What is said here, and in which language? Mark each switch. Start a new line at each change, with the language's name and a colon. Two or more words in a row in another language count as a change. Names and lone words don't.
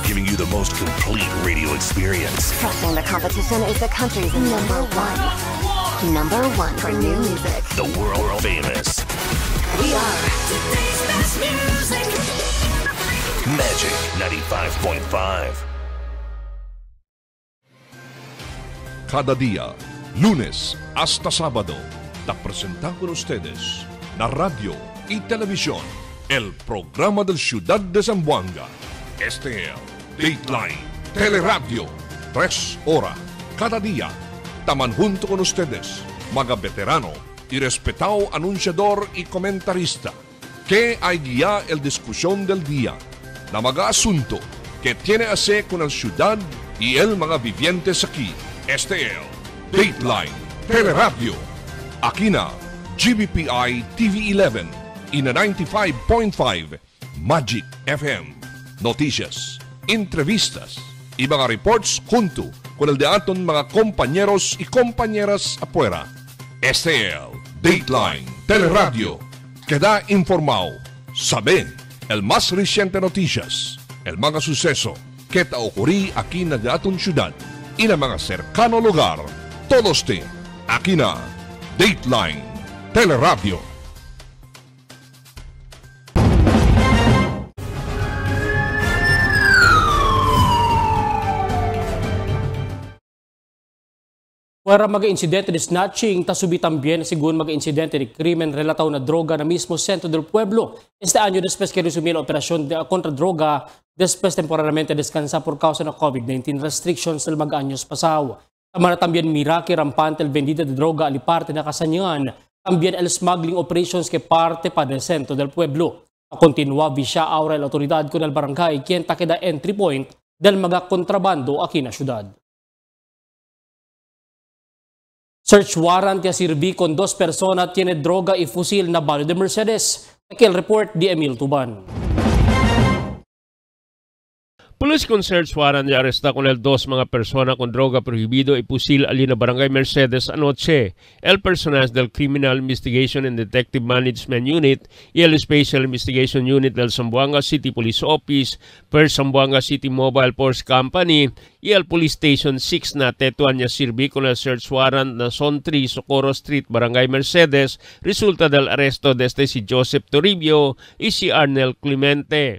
English: Giving you the most complete radio experience. Crushing the competition is the country's number one. Number one for new music. The world famous. We are today's best music. Magic 95.5.
Chavacano: Cada día, lunes hasta sábado, te presentamos con ustedes la radio y televisión, el programa del Ciudad de Zamboanga. Este es Dateline Teleradio, 3 horas cada día. Taman junto con ustedes, mga veterano y respetado anunciador y comentarista que hay guía el discusión del día na mga asunto que tiene hacer con la ciudad y el mga vivientes aquí. Este es Dateline Teleradio. Aquí na GBPI TV11 y na 95.5 Magic FM. Noticias, entrevistas y mga reports junto con el de aton mga compañeros y compañeras afuera. Este es Dateline Teleradio. Queda informado, sabe el más reciente noticias, el mga suceso que ta ocurrí aquí na aton ciudad y na mga cercano lugar. Todos te aquí na Dateline Teleradio. Para mag-insidente de snatching, tasubi también según mag-insidente de krimen relatado na droga na mismo centro del pueblo. Este año, después que resumir la operación contra droga, después temporalmente descansa por causa ng COVID-19 restrictions del mag-años pasado. Tamara también miraki rampante el vendida de droga aliparte na Kasanyan, también el
English: smuggling operations
Chavacano: que parte pa del centro del pueblo. Continua visya ahora la autoridad con el barangay quien taqueda entry point del mga kontrabando aquí na syudad. Search warrant ya sirvi con 2 personas tiene droga y fusil na balo de Mercedes. Aquí el report de Emil Tuban. Police con search warrant ya aresta con el 2 mga persona con droga prohibido y fusil ali na barangay Mercedes anoche. El personal del Criminal Investigation and Detective Management Unit y el Special Investigation Unit del Zamboanga City Police Office, per Zamboanga City Mobile Force Company y el Police Station 6 na Tetuan ya sirvi con el search warrant na Son 3 Socorro Street, Barangay Mercedes, resulta del arresto desde si Joseph Toribio y si Arnel Clemente.